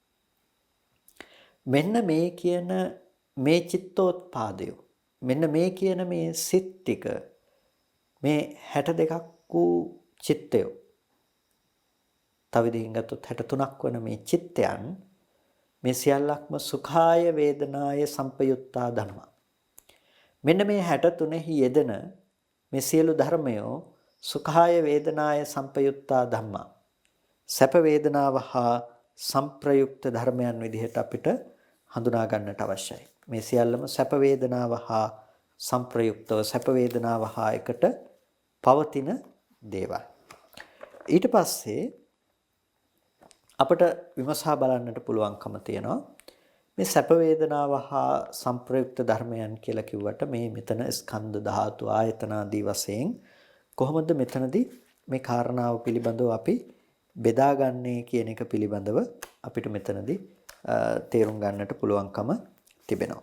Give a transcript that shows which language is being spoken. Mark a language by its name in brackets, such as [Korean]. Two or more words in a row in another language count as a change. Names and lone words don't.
[Sinhala] මෙන්න මේ කියන මේ චිත්තෝත්පාදය, මෙන්න මේ කියන මේ සිත් ටික, මේ 62ක් වූ චිත්තය, තව විදිහින් ගත්තොත් 63ක් වන මේ චිත්තයන්, මේ සියල්ලක්ම [Pali] සුඛාය වේදනාය සම්පයුත්තා [Sinhala] ධර්ම. මෙන්න මේ 63හි යෙදෙන මේ සියලු ධර්මයෝ [Pali] සුඛාය වේදනාය සම්පයුත්තා ධම්මා, [Sinhala] සැප වේදනාව හා සංප්‍රයුක්ත ධර්මයන් විදිහට අපිට හඳුනා ගන්නට අවශ්‍යයි. මේ සියල්ලම සැප වේදනාව හා සංප්‍රයුක්තව, සැප වේදනාව හා එකට පවතින දේවල්. ඊට පස්සේ අපට විමසා බලන්නට පුළුවන්කම තියෙනවා මේ සැප වේදනාව හා සංප්‍රයුක්ත ධර්මයන් කියලා කිව්වට මේ මෙතන ස්කන්ධ ධාතු ආයතන ආදී වශයෙන් කොහොමද මෙතනදී මේ කාරණාව පිළිබඳව අපි බෙදාගන්නේ කියන එක පිළිබඳව අපිට මෙතනදී තේරුම් ගන්නට පුළුවන්කම තිබෙනවා.